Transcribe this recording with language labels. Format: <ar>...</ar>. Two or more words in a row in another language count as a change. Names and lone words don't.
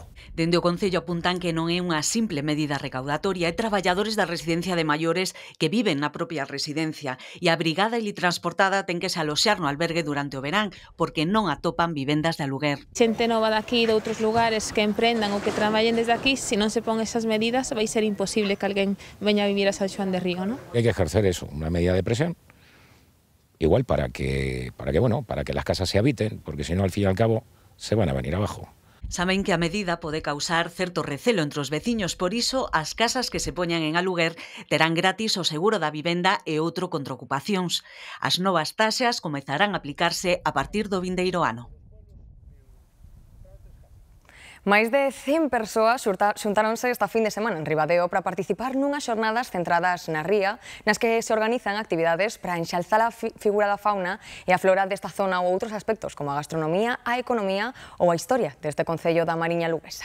<gl>Dende o Concello apuntan que non é unha simple medida recaudatoria, hai traballadores da residencia de maiores que viven na propia residencia e a Brigada Helitransportada ten que se aloxar no albergue durante o verán porque non atopan vivendas de aluguer. Xente nova daqui de outros lugares que emprendan ou que traballen desde aquí, se non se pon esas medidas vai ser imposible que alguén veña a vivir a San Xoán de Río, non? Hai que ejercer eso, unha medida de presión</gl> <es>igual para que las casas se habiten, porque si no, al fin y al cabo, se van a venir abajo.</es> <gl>Saben que a medida pode causar certo recelo entre os veciños, por iso as casas que se poñan en aluguer terán gratis o seguro da vivenda e outro contra ocupacións. As novas taxas comezarán a aplicarse a partir do vindeiro ano. Máis de 100 persoas xuntáronse esta fin de semana en Ribadeo para participar nunhas xornadas centradas na ría, nas que se organizan actividades para enxalzar a figura da fauna e a flora desta zona ou outros aspectos como a gastronomía, a economía ou a historia deste concello da Mariña Luguesa.</gl>